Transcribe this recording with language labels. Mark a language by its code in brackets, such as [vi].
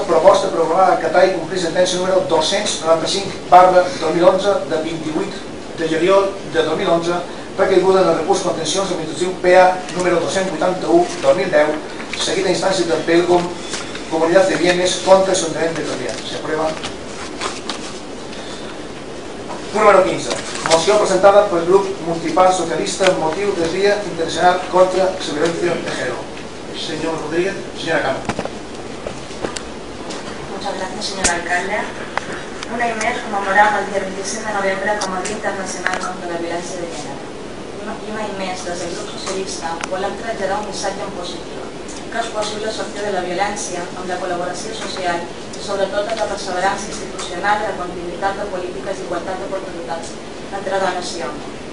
[ca] Proposta per aprovar, acatar i complir sentència número 295/2011 de 28 de juliol de 2011 recaiguda en el recurs contenciós administratiu PA número 281/2010 seguit a instàncies del PELCOM Comunitat de Bienes contra l'Ajuntament de Calvià. S'aprova. Número 15. [es] Moció presentada por el Grupo Municipal Socialista en motivo del Día Internacional contra la Violencia de Género. Señor Rodríguez, señora Cama. Muchas gracias, señor alcalde. [ca] Un any més [es] conmemoramos [ca] el dia 27 de novembre com a Dia Internacional contra la Violència de Gènere. I un any més, des del grup socialista, volem traslladar un missatge en positiu, que és possible sortir de la violència amb la col·laboració social i sobretot amb la perseverança institucional i la continuïtat de polítiques d'igualtat d'oportunitats entre dones i homes.